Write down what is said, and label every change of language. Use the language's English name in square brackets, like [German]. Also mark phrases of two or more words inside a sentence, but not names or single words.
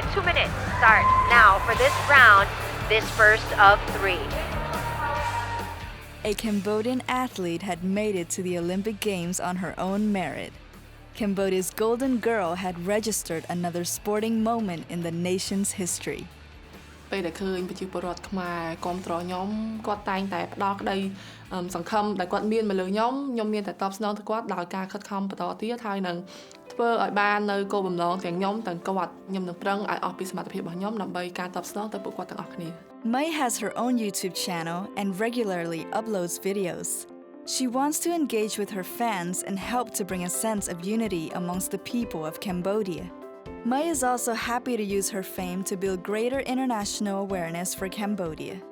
[English] 2 minutes start now for this round, this first of 3. A Cambodian athlete had made it to the Olympic Games on her own merit. Cambodia's golden girl had registered another sporting moment in the nation's history. [Khmer] ពេលដែលឃើញប្រជាពលរដ្ឋខ្មែរគាំទ្រខ្ញុំគាត់តែងតែផ្ដល់ក្តីសង្ឃឹមដែលគាត់មានមកលើខ្ញុំមានតែតបស្នងទៅគាត់ដោយការខិតខំបន្តទៀតហើយនឹងធ្វើឲ្យបាននៅគោលបំណងទាំងខ្ញុំទាំងគាត់ខ្ញុំនឹងប្រឹងឲ្យអស់ពីសមត្ថភាពរបស់ខ្ញុំដើម្បីការតបស្នងទៅពួកគាត់ទាំងអស់គ្នា [English] Mei has her own YouTube channel and regularly uploads videos. She wants to engage with her fans and help to bring a sense of unity amongst the people of Cambodia. Mei is also happy to use her fame to build greater international awareness for Cambodia.